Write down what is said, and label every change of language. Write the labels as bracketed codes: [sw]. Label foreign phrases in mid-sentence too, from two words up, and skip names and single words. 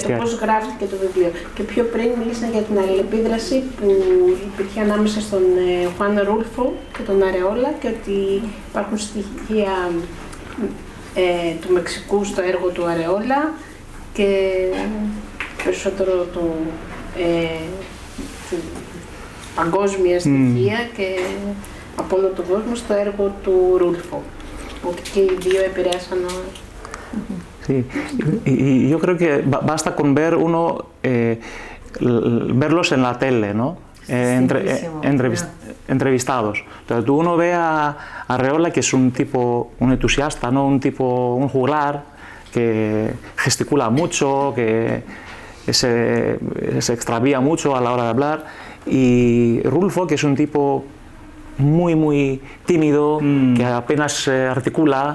[el] Για το πώς γράφτηκε το βιβλίο. Και πιο πριν μίλησαν για την αλληλεπίδραση που υπήρχε ανάμεσα στον Χουάν Ρούλφο και τον Αρεόλα και ότι υπάρχουν στοιχεία του Μεξικού στο έργο του Αρεόλα και περισσότερο παγκόσμια στοιχεία και από όλο τον κόσμο στο έργο του Ρούλφο. Que οι δύο επηρέασαν. [es] Sí, y yo creo que basta con ver verlos en la tele, ¿no? Entrevistados. Entonces, uno ve a Arreola, que es un tipo, un entusiasta, ¿no? Un juglar que gesticula mucho, que se extravía mucho a la hora de hablar, y Rulfo, que es un tipo muy tímido, que apenas articula.